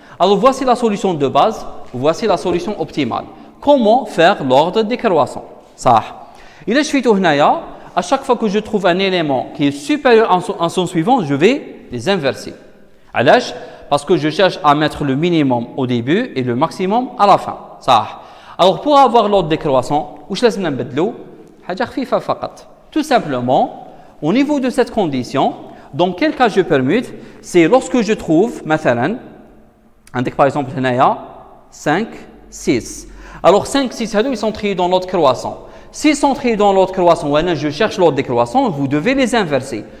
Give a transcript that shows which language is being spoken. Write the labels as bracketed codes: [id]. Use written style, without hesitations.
[fr] Alors, voici la solution de base, voici la solution optimale. Comment faire l'ordre décroissant? Ça. Il est suite au hnaya, à chaque fois que je trouve un élément qui est supérieur à son suivant, je vais les inverser. Parce que je cherche à mettre le minimum au début et le maximum à la fin. [ar] صح. [fr] Alors pour avoir l'ordre décroissant, [ar] واش لازمنا نبدلو؟ حاجة خفيفة فقط. [fr] Tout simplement, au niveau de cette condition, dans quel cas je permute? C'est lorsque je trouve, [ar] مثلا, عندك [fr] par exemple هنايا 5, 6. Alors 5, 6 ils sont triés dans l'ordre croissant. S'ils sont triés dans l'ordre croissant, je cherche l'ordre décroissant, vous devez les inverser.